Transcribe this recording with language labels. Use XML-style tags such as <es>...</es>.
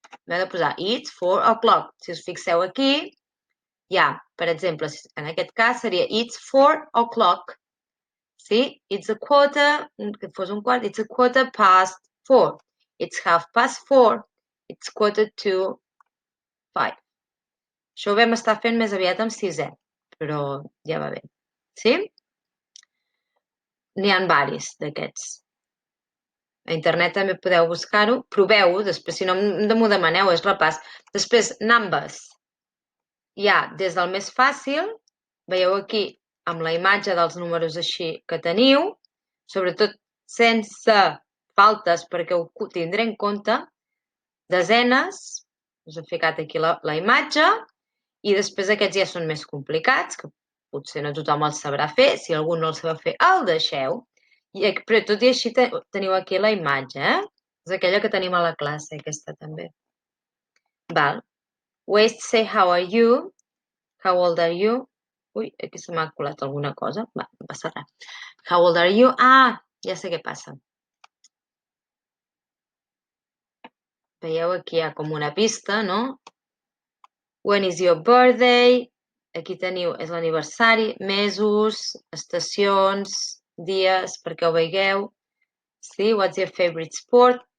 <ca>M'heu de posar</ca> <en>it's 4 o'clock.</en> <ca>Si us fixeu aquí, per exemple, en aquest cas seria it's 4 o'clock. Sí?</ca> <en>It's a quarter,</en> <ca>que fos un quart,</ca> <en>it's a quarter past 4. It's half past 4. It's quarter to 5.</en> <ca>Això ho vam estar fent més aviat amb 6è, però ja va bé. Sí? N'hi ha varis d'aquests. A internet també podeu buscar-ho. Proveu-ho, després si no m'ho demaneu, és repàs. Després, numbers. Hi ha des del més fàcil, veieu aquí amb la imatge dels números així que teniu, sobretot sense faltes perquè ho tindré en compte, desenes, us he ficat aquí la imatge, i després aquests ja són més complicats, que potser no tothom els sabrà fer, si algú no els sap fer, el deixeu, però tot i així teniu aquí la imatge, És aquella que tenim a la classe, aquesta també. Val.</ca> <en>Ways to say how are you, how old are you.</en> <ca>Ui, aquí se m'ha colat alguna cosa. Va, no passa res.</ca> <en>How old are you?</en> <ca>Ja sé què passa. Veieu, aquí hi ha com una pista, no?</ca> <en>When is your birthday?</en> <ca>Aquí teniu, és l'aniversari, mesos, estacions, dies, perquè ho veieu.</ca> <en>Sí, what's your favorite sport?</en>